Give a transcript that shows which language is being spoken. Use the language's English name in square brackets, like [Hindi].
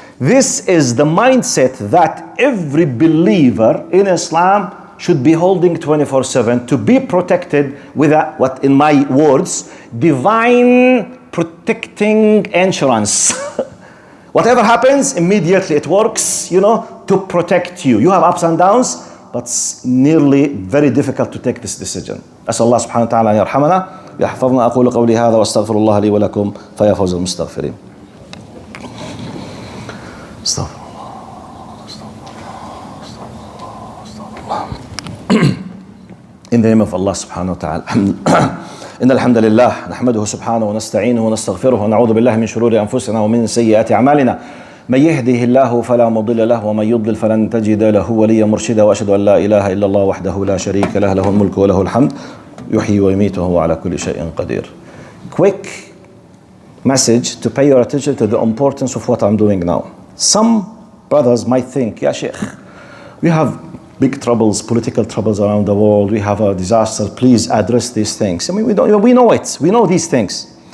[English] This is the mindset that every believer in Islam should be holding 24/7 to be protected with a, what in my words, divine protecting insurance. Whatever happens, immediately it works, to protect you. You have ups and downs, but it's nearly very difficult to take this decision. As Allah subhanahu wa ta'ala yarhamana [Arabic] يحفظنا. أقول قولي هذا وأستغفر الله لي ولكم فيا فوز المستغفرين. استغفر الله. [English] In the name of Allah subhanahu wa ta'ala. [Arabic] إن الحمد لله نحمده سبحانه ونستعينه ونستغفره ونعوذ بالله من شرور أنفسنا ومن سيئات أعمالنا. من يهده الله فلا مضل له ومن يضلل فلن تجد له وليا مرشدا. وأشهد أن لا إله إلا الله وحده لا شريك له له الملك وله الحمد يحيي ويميت وهو على كل شيء قدير. [English] Quick message to pay your attention to the importance of what I'm doing now. Some brothers might think, yeah, Sheikh, we have big troubles, political troubles around the world. We have a disaster. Please address these things. I mean, we know it. We know these things.